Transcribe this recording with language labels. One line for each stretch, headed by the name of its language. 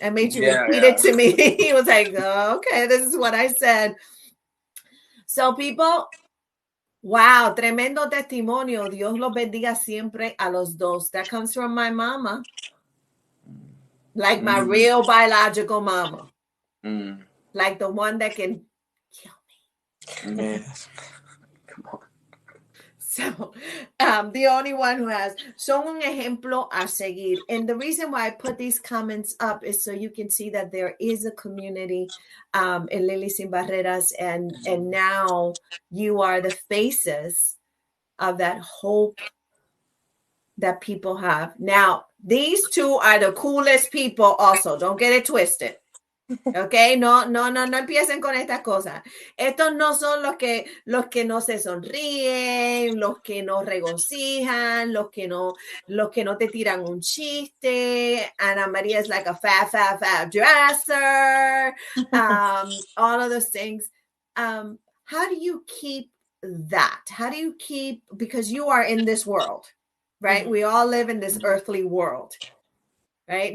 English: I made you repeat it to me. He was like, oh, okay, this is what I said. So people, wow,
Spanish: tremendo testimonio. Dios los bendiga siempre a los dos.
English: That comes from my mama. Like my real biological mama. Like the one that can kill me. Yes. Come on. So, the only one who has.
Spanish: Son un ejemplo a seguir.
English: And the reason why I put these comments up is so you can see that there is a community in Lily Sin Barreras. And now you are the faces of that hope that people have. Now, these two are the coolest people also. Don't get it twisted. Ok,
Spanish: no empiecen con estas cosas. Estos no son los que no se sonríen, los que no regocijan, los que no te tiran un chiste.
English: Anamaria is like a fat dresser. All of those things. How do you keep that? How do you keep, because you are in this world, right? Mm-hmm. We all live in this earthly world, right?